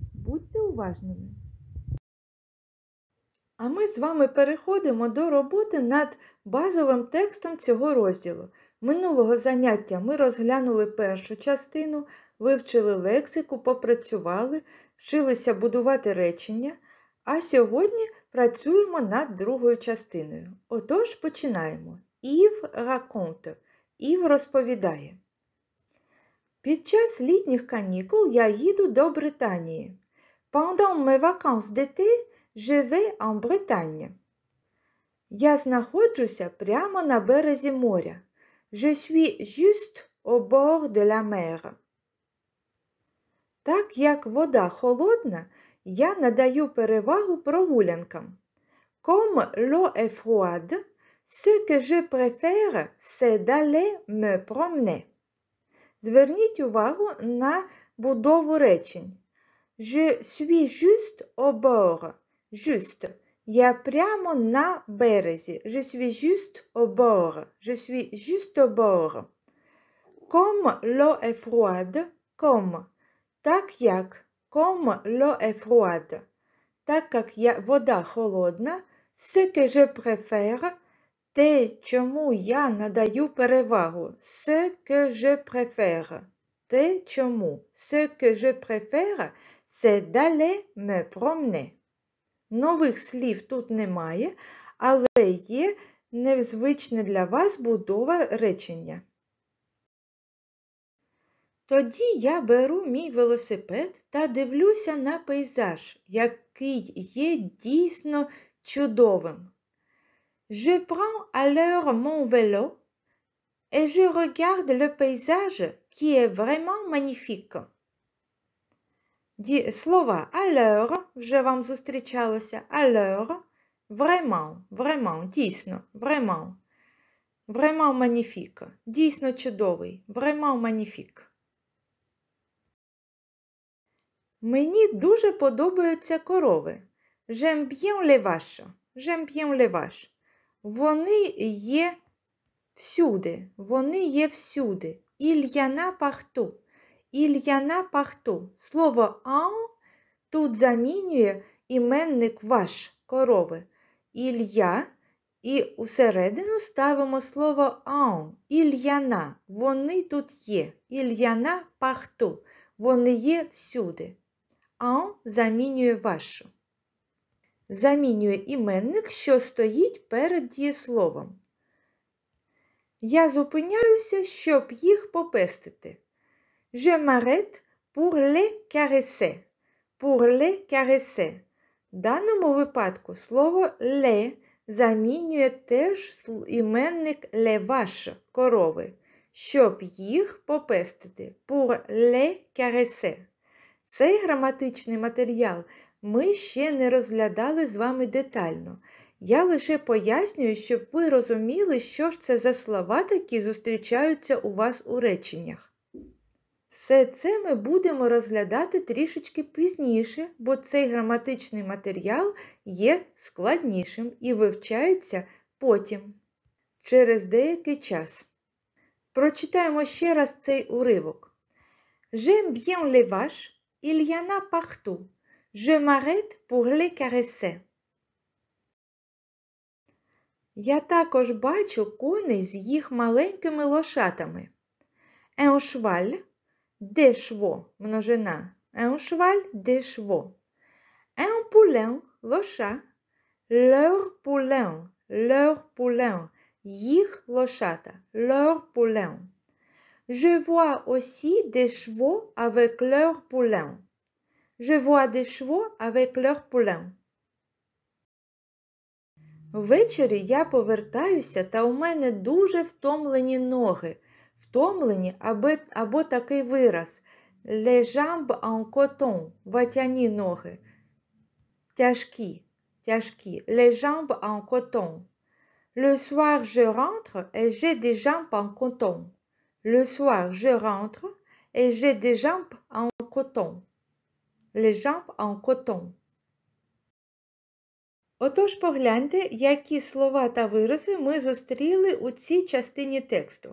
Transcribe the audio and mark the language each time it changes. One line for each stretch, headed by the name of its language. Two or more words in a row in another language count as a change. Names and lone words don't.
Ukrainian: Будьте уважними. А ми з вами переходимо до роботи над базовим текстом цього розділу. Минулого заняття ми розглянули першу частину, вивчили лексику, попрацювали, вчилися будувати речення, а сьогодні працюємо над другою частиною. Отож, починаємо. Ів raconte. Ів розповідає. Під час літніх канікул я їду до Британії.
French: Pendant mes vacances d'été, je vais en Bretagne.
Ukrainian: Я знаходжуся прямо на березі моря.
French: Je suis juste au bord de la mer.
Ukrainian: Так як вода холодна, я надаю перевагу прогулянкам.
French: Comme l'eau est froide, ce que je préfère, c'est d'aller me promener.
Ukrainian: Зверніть увагу на будову речень.
French: Je suis juste au bord. Juste.
Ukrainian: Я прямо на березі.
French: Je suis juste au bord. Je suis juste au bord. Comme l'eau est froide. Comme.
Ukrainian: Так як.
French: Comme l'eau est froide.
Ukrainian: Так як вода холодна.
French: Ce que je préfère.
Ukrainian: Те, чому я надаю перевагу.
French: Ce que je préfère.
Ukrainian: Те, чому.
French: Ce que je préfère, c'est d'aller me promener.
Ukrainian: Нових слів тут немає, але є незвична для вас будова речення. Тоді я беру мій велосипед та дивлюся на пейзаж, який є дійсно чудовим.
French: Je prends alors mon vélo et je regarde le paysage qui est vraiment magnifique.
Ukrainian: Слова alors вже вам зустрічалося.
French: Alors, vraiment, дійсно, vraiment. Vraiment magnifique.
Ukrainian: Дійсно чудовий.
French: Vraiment magnifique.
Ukrainian: Мені дуже подобаються корови.
French: J'aime bien les vaches. J'aime bien les vaches.
Ukrainian: Вони є всюди. Вони є всюди.
French: Il y en a partout. Il y en a partout.
Ukrainian: Слово «en» тут замінює іменник «ваш» – корови.
French: Il y a
Ukrainian: і усередину ставимо слово «en».
French: Il y en a.
Ukrainian: Вони тут є.
French: Il y en a partout.
Ukrainian: Вони є всюди. «En» замінює «вашу». Замінює іменник, що стоїть перед дієсловом. Я зупиняюся, щоб їх попестити.
French: Je m'arrête pour les caresser. Pour les caresser.
Ukrainian: В даному випадку слово «les» замінює теж іменник
French: «les vaches» –
Ukrainian: корови, щоб їх попестити.
French: Pour les caresser.
Ukrainian: Цей граматичний матеріал ми ще не розглядали з вами детально. Я лише пояснюю, щоб ви розуміли, що ж це за слова такі зустрічаються у вас у реченнях. Все це ми будемо розглядати трішечки пізніше, бо цей граматичний матеріал є складнішим і вивчається потім, через деякий час. Прочитаємо ще раз цей уривок.
French: J'aime bien les vaches, il y en a partout. Je m'arrête pour les caresser.
Ukrainian: Я також бачу коней з їх маленькими лошатами.
French: Un cheval, des chevaux, множина. Un cheval, des chevaux. Un poulain, лоша. Leur poulain,
Ukrainian: їх лошата.
French: Leur poulain. Je vois aussi des chevaux avec leur poulain. Je vois des chevaux avec leur poulain.
Ukrainian: Ввечері я повертаюся, та у мене дуже втомлені ноги. Втомлені або такий вираз.
French: Les jambes en coton.
Ukrainian: Ватяні ноги. Тяжкі.
French: Les jambes en coton. Le soir, je rentre et j'ai des jambes en coton. Le soir, je rentre et j'ai des jambes en coton. Les jambes en coton.
Ukrainian: Отож, погляньте, які слова та вирази ми зустріли у цій частині тексту.